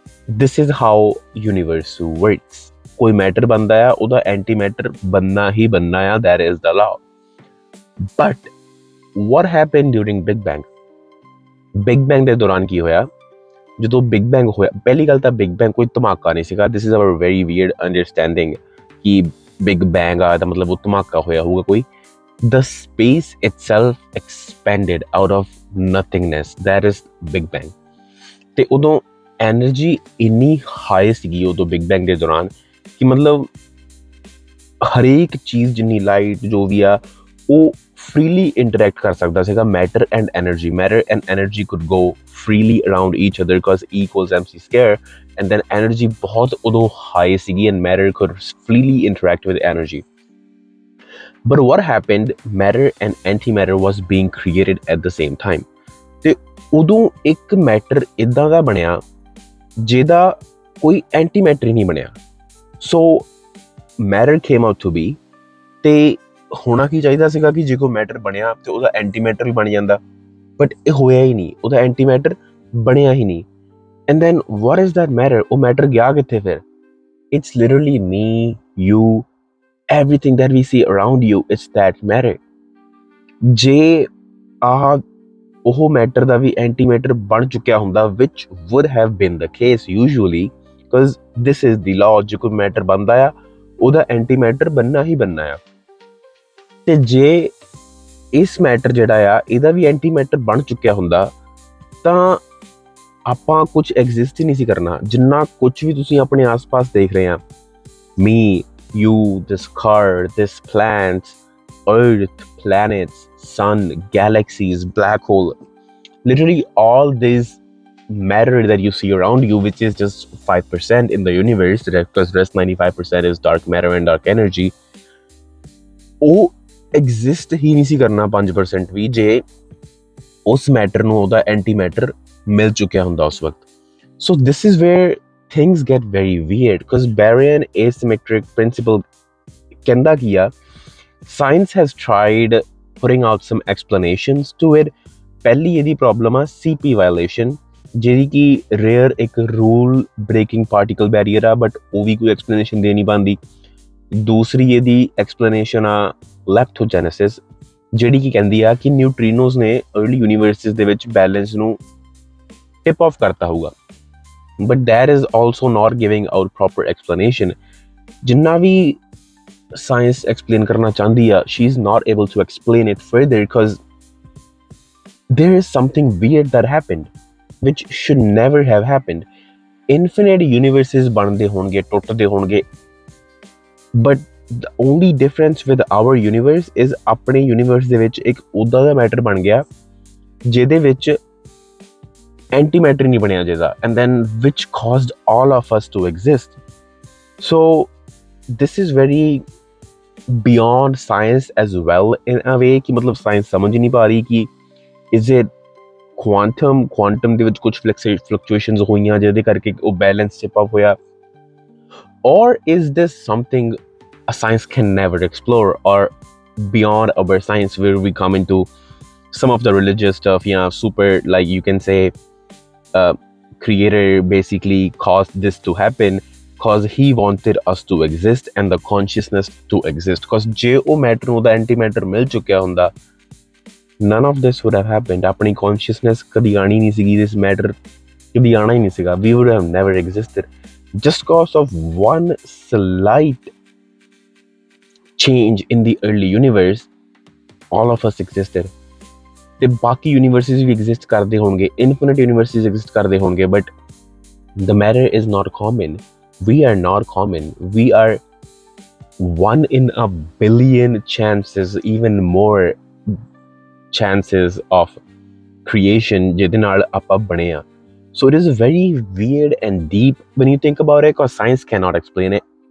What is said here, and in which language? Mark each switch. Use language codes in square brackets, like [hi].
[en] This is how universe works. [pa] ਕੋਈ matter ਬਣਦਾ ਆ, ਉਹਦਾ ਐਂਟੀ ਮੈਟਰ ਬਣਨਾ ਹੀ ਬਣਨਾ ਆ, [en] That is the law. [pa] But [en] what happened during big bang? [pa] Big bang ਦੇ ਦੌਰਾਨ ਕੀ ਹੋਇਆ? ਜਦੋਂ ਬਿਗ ਬੈਂਗ ਹੋਇਆ, ਪਹਿਲੀ ਗੱਲ ਤਾਂ ਬਿਗ ਬੈਂਗ ਕੋਈ ਧਮਾਕਾ ਨਹੀਂ ਸੀਗਾ। [en] this is our very weird understanding [pa] ਕਿ ਬਿਗ ਬੈਂਗ ਆ ਤਾਂ ਮਤਲਬ ਉਹ ਧਮਾਕਾ ਹੋਇਆ ਹੋਊਗਾ ਕੋਈ। [en] The space itself expanded out of nothingness. That is Big Bang. [pa] ਤੇ ਉਦੋਂ ਐਨਰਜੀ ਇੰਨੀ ਹਾਈ ਸੀਗੀ ਉਦੋਂ ਬਿਗ ਬੈਂਗ ਦੇ ਦੌਰਾਨ ਕਿ ਮਤਲਬ ਹਰੇਕ ਚੀਜ਼, ਜਿੰਨੀ ਲਾਈਟ ਜੋ ਵੀ ਆ, ਉਹ ਫ੍ਰੀਲੀ ਇੰਟਰੈਕਟ ਕਰ ਸਕਦਾ ਸੀਗਾ। [en] matter and energy could go freely around each other because E equals MC square, and then [pa] energy ਬਹੁਤ ਉਦੋਂ ਹਾਈ ਸੀਗੀ [en] And matter could freely interact with energy. But what happened, matter and antimatter was being created at the same time. [pa] ਤੇ ਉਦੋਂ ਇੱਕ matter ਇਦਾਂ ਦਾ ਬਣਿਆ ਜਿਹਦਾ ਕੋਈ ਐਂਟੀਮੈਟਰ ਹੀ ਨਹੀਂ ਬਣਿਆ। [en] so matter came out to be, [pa] ਤੇ ਹੋਣਾ ਕੀ ਚਾਹੀਦਾ ਸੀਗਾ ਕਿ ਜੇ ਕੋਈ ਮੈਟਰ ਬਣਿਆ ਤੇ ਉਹਦਾ ਐਂਟੀਮੈਟਰ ਵੀ ਬਣ ਜਾਂਦਾ, ਬਟ ਇਹ ਹੋਇਆ ਹੀ ਨਹੀਂ, ਉਹਦਾ ਐਂਟੀਮੈਟਰ ਬਣਿਆ ਹੀ ਨਹੀਂ। [en] And then what is that matter? [pa] ਉਹ ਮੈਟਰ ਗਿਆ ਕਿੱਥੇ ਫਿਰ? [en] It's literally me, you, everything that we see around you, it's that matter. [pa] ਜੇ ਉਹ ਮੈਟਰ ਦਾ ਵੀ ਐਂਟੀਮੈਟਰ ਬਣ ਚੁੱਕਿਆ ਹੁੰਦਾ, [en] which would have been the case usually, because this is the law, [pa] ਜੇ ਕੋਈ ਮੈਟਰ ਬਣਦਾ ਆ ਉਹਦਾ ਐਂਟੀਮੈਟਰ ਬਣਨਾ ਹੀ ਬਣਨਾ ਆ। ਤੇ ਜੇ ਇਸ ਮੈਟਰ ਜਿਹੜਾ ਆ ਇਹਦਾ ਵੀ ਐਂਟੀਮੈਟਰ ਬਣ ਚੁੱਕਿਆ ਹੁੰਦਾ ਤਾਂ ਆਪਾਂ ਕੁਝ ਐਗਜ਼ਿਸਟ ਹੀ ਨਹੀਂ ਸੀ ਕਰਨਾ। ਜਿੰਨਾ ਕੁਝ ਵੀ ਤੁਸੀਂ ਆਪਣੇ ਆਸ-ਪਾਸ ਦੇਖ ਰਹੇ ਆ, [en] me, you, this car, this plants, earth, planets, sun, galaxies, black hole, literally all this matter that you see around you, which is just 5% in the universe, because rest 95% is dark matter and dark energy, [pa] ਉਹ exist ਹੀ ਨਹੀਂ ਸੀ ਕਰਨਾ 5% ਵੀ ਜੇ ਉਸ matter ਨੂੰ ਉਹਦਾ anti matter ਮਿਲ ਚੁੱਕਿਆ ਹੁੰਦਾ ਉਸ ਵਕਤ। [en] so this is where things get very weird, because Baryon asymmetric principle [pa] ਕਹਿੰਦਾ ਕੀ ਆ, [en] science has tried putting out some explanations to it. [pa] ਪਹਿਲੀ ਇਹਦੀ ਪ੍ਰੋਬਲਮ ਆ CP ਵਾਇਲੇਸ਼ਨ, ਜਿਹੜੀ ਕਿ ਰੇਅਰ ਇੱਕ ਰੂਲ ਬ੍ਰੇਕਿੰਗ ਪਾਰਟੀਕਲ ਬੈਰੀਅਰ ਆ, ਬਟ ਉਹ ਵੀ ਕੋਈ ਐਕਸਪਲੇਨੇਸ਼ਨ ਦੇ ਨਹੀਂ ਪਾਉਂਦੀ। ਦੂਸਰੀ ਇਹਦੀ ਐਕਸਪਲੇਨੇਸ਼ਨ ਆ ਲੈਪਥੋਜੈਨੇਸਿਸ, ਜਿਹੜੀ ਕੀ ਕਹਿੰਦੀ ਆ ਕਿ ਨਿਊਟਰੀਨੋਜ਼ ਨੇ ਅਰਲੀ ਯੂਨੀਵਰਸਿਸ ਦੇ ਵਿੱਚ ਬੈਲੈਂਸ ਨੂੰ ਟਿਪ ਆਫ ਕਰਤਾ ਹੋਊਗਾ, [en] But that is also not giving out proper explanation. [pa] ਜਿੰਨਾ ਵੀ ਸਾਇੰਸ ਐਕਸਪਲੇਨ ਕਰਨਾ ਚਾਹੁੰਦੀ ਆ, [en] She is not able to explain it further because there is something weird that happened which should never have happened. [pa] Infinite universes ਬਣਦੇ ਹੋਣਗੇ, ਟੁੱਟਦੇ ਹੋਣਗੇ, [en] but the only difference with our universe is [pa] ਆਪਣੇ universe ਦੇ ਵਿੱਚ ਇੱਕ ਉੱਦਾਂ ਦਾ matter ਬਣ ਗਿਆ ਜਿਹਦੇ ਵਿੱਚ ਐਂਟੀਮੈਟਰ ਨਹੀਂ ਬਣਿਆ ਜਿਹਦਾ, [en] and then which caused all of us to exist. So this is very beyond science as well in a way [pa] ਕਿ ਮਤਲਬ ਸਾਇੰਸ ਸਮਝ ਨਹੀਂ ਪਾ ਰਹੀ ਕਿ [en] is it quantum [pa] ਦੇ ਵਿੱਚ ਕੁਝ [en] fluctuations ਹੋਈਆਂ [pa] ਜਿਹਦੇ ਕਰਕੇ ਉਹ [en] balance chip up ਹੋਇਆ, or is this something a science can never explore, or beyond our science where we come into some of the religious stuff, super, like you can say creator basically caused this to happen because he wanted us to exist and the consciousness to exist, because [pa] ਜੇ ਉਹ matter ਨੂੰ ਉਹਦਾ ਐਂਟੀਮੈਟਰ ਮਿਲ ਚੁੱਕਿਆ ਹੁੰਦਾ, [en] none of this would have happened. [pa] ਆਪਣੀ consciousness ਕਦੀ ਆਣੀ ਨਹੀਂ ਸੀਗੀ, this matter ਕਦੀ ਆਣਾ ਹੀ ਨਹੀਂ ਸੀਗਾ, [en] we would have never existed. just cause of one slight change in the early universe, all of us existed. [pa] ਤੇ ਬਾਕੀ ਯੂਨੀਵਰਸਿਸ ਵੀ ਐਗਜ਼ਿਸਟ ਕਰਦੇ ਹੋਣਗੇ, ਇਨਫਿਨਿਟ ਯੂਨੀਵਰਸਿਸ ਐਗਜ਼ਿਸਟ ਕਰਦੇ ਹੋਣਗੇ, but [en] the matter is not common. We are not common. We are one in a billion chances, even more chances of creation [pa] ਜਿਹਦੇ ਨਾਲ ਆਪਾਂ ਬਣੇ ਆ. [en] So it is very weird and deep when you think about it, because science cannot explain it.